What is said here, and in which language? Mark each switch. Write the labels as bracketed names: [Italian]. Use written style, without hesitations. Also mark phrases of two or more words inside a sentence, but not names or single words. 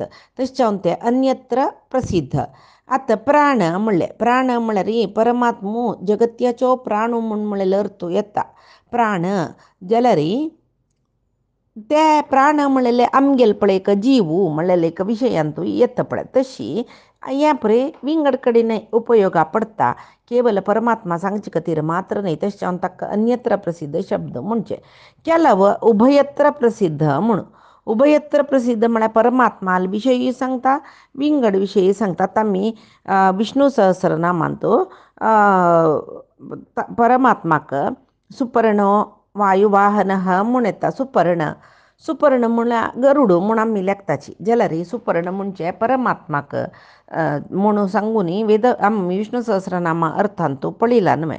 [Konkani] तशें जावन ते अन्यत्र प्रसिद्ध. आतां प्राण म्हळ्यार परमात्मो जगत्याचो प्राण म्हूण म्हळ्यार अर्थ येता. प्राण जाल्यार ते प्राण म्हणलेले आमगेले पळय एक जीव म्हणलेले एक विशयांतू येता पळय. तशी ह्या पळय विंगड कडेन उपयोगा पडटा. केवल परमात्मा सांगचे खातीर मात्र न्ही. तशें जावन ताका अन्यत्र प्रसिद्ध शब्द म्हणचे. केलव उभयत्र प्रसिद्ध म्हूण. उभयत्र प्रसिद्ध म्हळ्यार परमात्माल विशयी सांगता विंगड विशयी सांगतात. आमी विष्णू सहस्रनामांतू परमात्माक सुपर्ण वायुवाहन म्हूण येता. सुपर्ण म्हळ्यार गरुड म्हूण आमी लेखताची जाल्यार सुपर्ण म्हणजे परमात्माक म्हणून सांगून वेद आमी विष्णू सहस्रनामा अर्थांतू पळयला न्हय.